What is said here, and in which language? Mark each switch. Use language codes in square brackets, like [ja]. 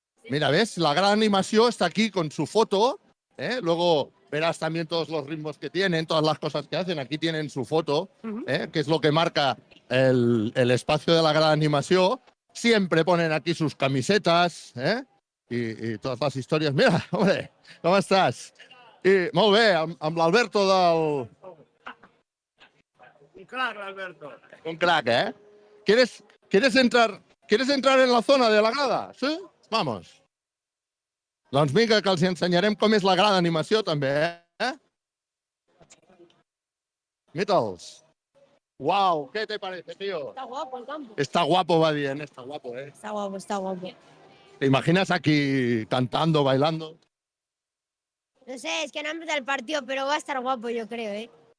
[es] Mira, ¿ves? La gran animación está aquí con su foto. Luego verás también todos los ritmos que tienen, todas las cosas que hacen. Aquí tienen su foto, que es lo que marca el espacio de la gran animación. Siempre ponen aquí sus camisetas y todas las historias. Mira, hombre, ¿cómo estás? [ca] I molt bé, amb l'Alberto del... [es] Un crack, Alberto. Un crack, ¿eh? ¿Quieres entrar en la zona de la grada? Sí? Vamos. [ca] Doncs vinga, que els ensenyarem com és la gran animació, també, Mitals. [es] Wow, ¿qué te parece, tío? Está guapo el campo. Está guapo, va bien, está guapo, Está guapo, está guapo. ¿Te imaginas aquí cantando, bailando? No sé, es que no ha empezado el partido, pero va a estar guapo, yo creo,